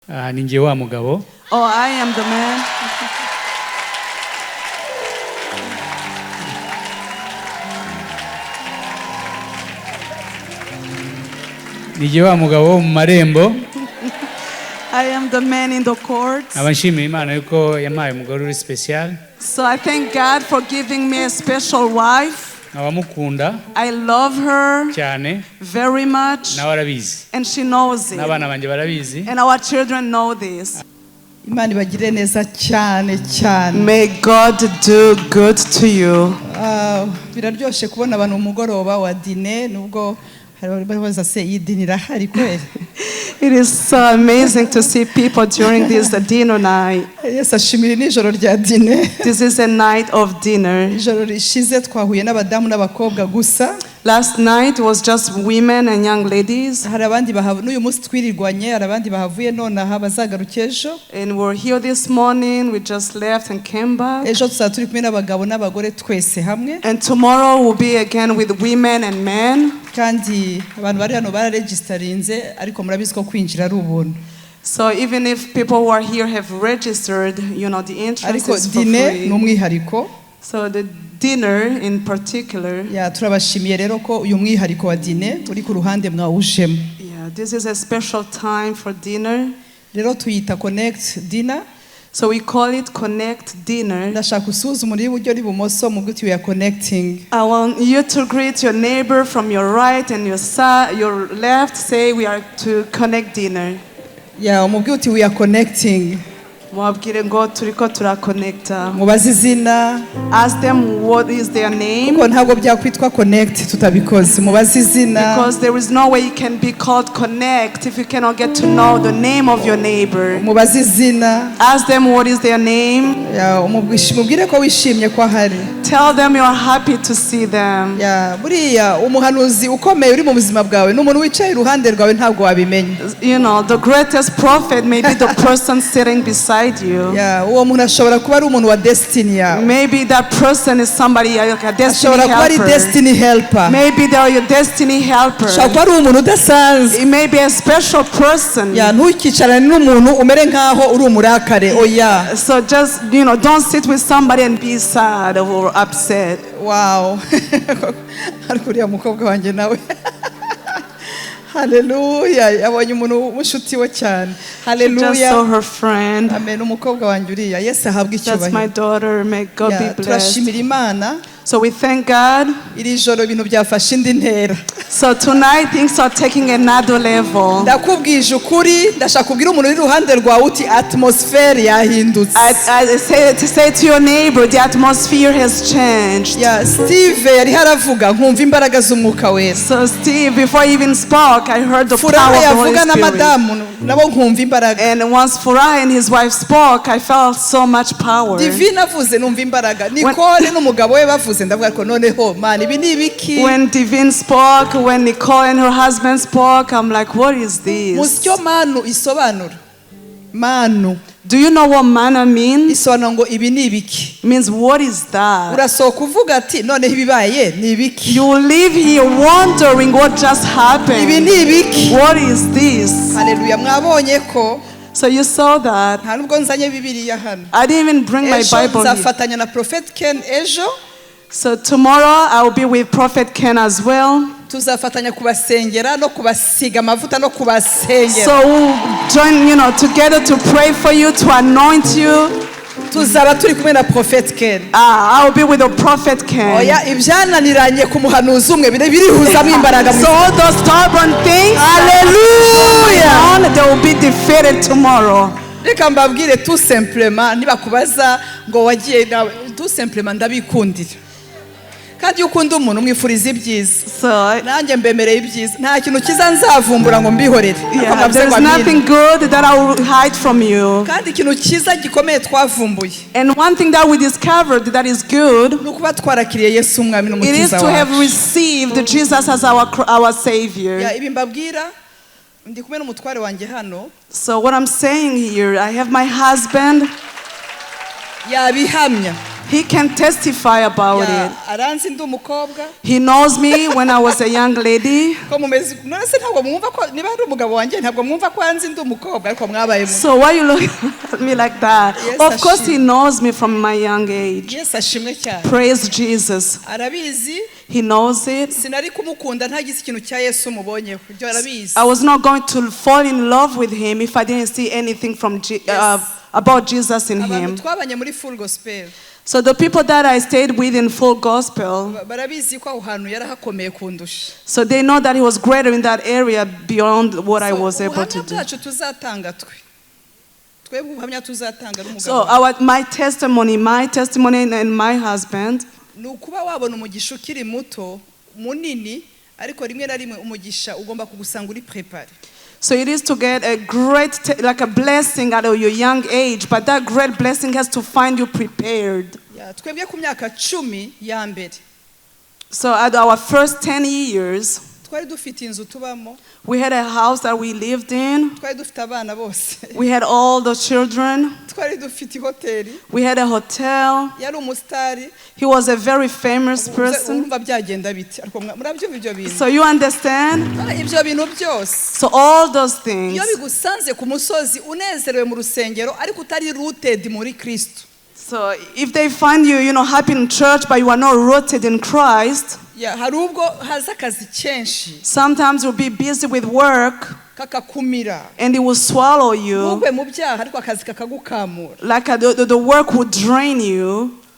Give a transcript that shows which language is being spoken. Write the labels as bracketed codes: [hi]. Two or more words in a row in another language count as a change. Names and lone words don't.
[rw] Ninjye wa mugabo. [en] Oh, I am the man. [rw] Ninjye wa mugabo mu marembo. [en] I am the man in the courts. [rw] Abanshimiye Imana yuko yampaye umugore uri special. [en] So I thank God for giving me a special wife. [rw] Abamukunda [en] I love her [rw] cyane [en] very much, [rw] nawe arabizi. [en] and she knows it. [rw] N'abana banje barabizi. [en] And our children know this. [rw] Imana ibagire neza cyane cyane. [en] May God do good to you. [rw] Biraryoshe kubona abantu umugoroba wa dine nubwo baza se yidinira hari kweli. [en] It is so amazing to see people during this dinner night. Yes, [rw] ashimira nijoro rya dine. [en] This is a night of dinner. [rw] Ijoro rishize twahuye n'abadamu n'abakobwa gusa. [en] Last night was just women and young ladies. [rw] Hari abandi n'uyu munsi twirirwanye, hari abandi bahavuye nonaha bazagaruka ejo. [en] And we're here this morning. We just left and came back. [rw] Ejo tuzaba turi kumwe n'abagabo n'abagore twese hamwe. [en] And tomorrow we'll be again with women and men. [rw] Kandi abantu bari hano bararegistarinze ariko murabizi ko kwinjira ari ubuntu. [en] So even if people who are here have registered, the entrance is for dine free. [rw] n'umwihariko. [en] So the dinner in particular. [rw] Turabashimiye rero ko uyu mwihariko wa dine uri ku ruhande mwawujemo. [en] Yeah, this is a special time for dinner. [rw] Rero tuyita [en] connect dinner. So we call it connect dinner. [rw] Ndashaka usuzuma uri buryo uri bumoso mu bw'uti [en] we are connecting. I want you to greet your neighbor from your right and your left. Say we are to connect dinner. [rw] Mu bw'uti [en] we are connecting. [rw] Mwabwire ngo turiko turakonnecta. Mubaze izina. [en] Ask them what is their name. [rw] Kuko ntabwo byakwitwa connect tutabikoze. Mubaze izina. [en] Because there is no way you can be called connect if you cannot get to know the name of your neighbor. [rw] Mubaze izina. [en] Ask them what is their name. [rw] Mubwire ko wishimye ko ahari. [en] Tell them you are happy to see them. [rw] Buriya umuhanuzi ukomeye uri mu buzima bwawe n'umuntu wicaye iruhande rwawe ntabwo wabimenya. [en] The greatest prophet may be the person sitting beside you. [rw] Uwo muntu ashobora kuba ari umuntu wa destiny yawe. [en] Maybe that person is somebody like a destiny helper. [rw] Ashobora kuba ari [en] destiny helper. Maybe they are your destiny helper. [rw] Ashobora kuba ari umuntu udasanzwe. [en] It may be a special person. [rw] Ntukicarane n'umuntu umere nkaho uri umurakare. [en] So just don't sit with somebody and be sad or upset. Wow. [rw] Ariko uriya mukobwa wanjye nawe. Hallelujah. Yabonye umuntu umushuti we cyane. Hallelujah. [en] She just saw her friend. [rw] Amen. Umukobwa wanjye uriya. Yes, ahabwe icyubahiro. [en] That's my daughter. May God be blessed. [rw] Turashimira Imana. [en] So we thank God. [rw] Iri joro ibintu byafashe indi ntera. [en] So tonight things are taking another level. [rw] Ndakubwije ukuri, ndashaka kubwira umuntu uri ruhande rwawe uti atmosphere yahindutse. [en] I say to your neighbor, the atmosphere has changed. [rw] Steve yari haravuga nkumva imbaraga z'umwuka wera. [en] So Steve, before he even spoke, I heard the power of the Holy Spirit. And once Furaha and his wife spoke, I felt so much power. [rw] Divine avuze numva imbaraga. Nicole n'umugabo we bavuze ndavuga ko noneho man ibi ni ibiki. [en] When Divine spoke, when Nicole and her husband spoke, I'm like, what is this? [rw] Musyo manu isobanura. Manu. [en] Do you know what manna means? [rw] Isobanura ngo ibi ni ibiki. [en] Means what is that? [rw] Urasohoka uvuga ati none ibibaye ni ibiki. [en] You live here wondering what just happened. [rw] Ibi ni ibiki. [en] What is this? [rw] Hallelujah. Mwabonye ko. [en] So you saw that. [rw] Nta nubwo nzanye Bibiliya hano. [en] I didn't even bring my Bible. [rw] Nzafatanya na Prophet Ken ejo. [en] So tomorrow I will be with Prophet Ken as well. [rw] Tuzafatanya kubasengera no kubasiga amavuta no kubasengera. [en] So we'll join, together to pray for you, to anoint you. [rw] Tuzaba turi kumwe na Prophet Ken. [en] I will be with the Prophet Ken. [rw] Ibyananiranye ku muhanuzi umwe birihuzamo imbaraga. [en] So all those stubborn things, hallelujah, they will be defeated tomorrow. [rw] Reka mbabwire [fr] tout simplement [rw] nibakubaza ngo wagiye nawe [fr] tout simplement [rw] ndabikundira. Kandi ukunda umuntu umwifuriza ibyiza. Nanjye mbemereye ibyiza. Nta kintu kiza nzavumbura ngo mbihorere. [en] There is nothing good that I will hide from you. [rw] Kandi ikintu kiza gikomeye twavumbuye. [en] And one thing that we discovered that is good, [rw] nukuba twarakiriye Yesu umwami n'umukiza wacu. [en] It is to have received Jesus as our Savior. [rw] Ibi mbabwira ndi kumwe n'umutware wanjye hano. [en] So what I'm saying here, I have my husband. [rw] Yabihamya. [en] He can testify about it. [rw] aranzi ndi umukobwa. [en] He knows me when I was a young lady. [rw] Ko mumeze none ntabwo mwumva ko niba ari umugabo wanjye ntabwo mwumva ko anzi ndi umukobwa ariko mwabaye mu. [en] So why you look at me like that? Yes, of course he knows me from my young age. Yes, [rw] ashimwe cyane. [en] Praise Jesus. [rw] Arabizi. [en] He knows it. [rw] Sinari kumukunda ntagize ikintu cya Yesu mubonye ibyo arabizi. [en] I was not going to fall in love with him if I didn't see anything from about Jesus in him. [rw] Twabanye muri [en] full gospel. So the people that I stayed with in full gospel, [rw] barabizi ko aho hantu yarahakomeye kundusha. [en] So they know that he was greater in that area beyond what I was able to do. So my testimony and my husband, [rw] nukuba wabona umugisha ukiri muto munini ariko rimwe na rimwe umugisha ugomba kugusanga uri prepare. [en] So it is to get a great, like a blessing at your young age, but that great blessing has to find you prepared. [rw] Twebwe ku myaka 10 ya mbere. [en] So at our first 10 years, [rw] twari dufite inzu tubamo. [en] We had a house that we lived in. [rw] Twari dufite abana bose. [en] We had all the children. [rw] Twari dufite hoteli. [en] We had a hotel. [rw] Yari umustari. [en] He was a very famous person. [rw] Urumva byagenda biti ariko murabyumva ibyo bintu. [en] So you understand? [rw] Ibyo bintu byose. [en] So all those things. [rw] Iyo bigusanze ku musozi unezerewe mu rusengero ariko utari rooted muri Kristo. [en] So if they find you, happy in church, but you are not rooted in Christ, sometimes you'll be busy with work, and it will swallow you, like the work would drain you.